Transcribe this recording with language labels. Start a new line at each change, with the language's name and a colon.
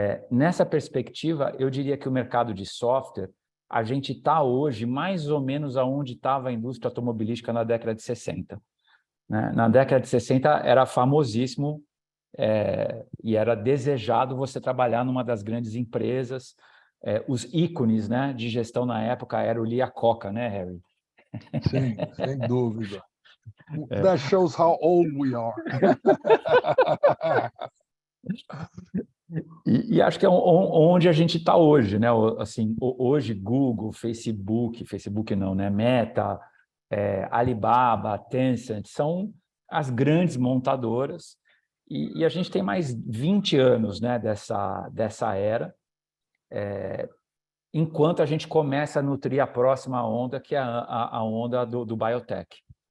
Portuguese: Nessa perspectiva, eu diria que o mercado de software, a gente está hoje mais ou menos aonde estava a indústria automobilística na década de 60. Né? Na década de 60 era famosíssimo e era desejado você trabalhar numa das grandes empresas. Os ícones, né, de gestão na época era o Lee Iacocca, né, Harry? Sim, sem dúvida.
English: That shows how old we are.
Portuguese: E acho que é onde a gente está hoje, né? Assim, hoje Google, Facebook não, né? Meta, Alibaba, Tencent, são as grandes montadoras, e a gente tem mais 20 anos, né, dessa era, enquanto a gente começa a nutrir a próxima onda, que é a onda do biotech.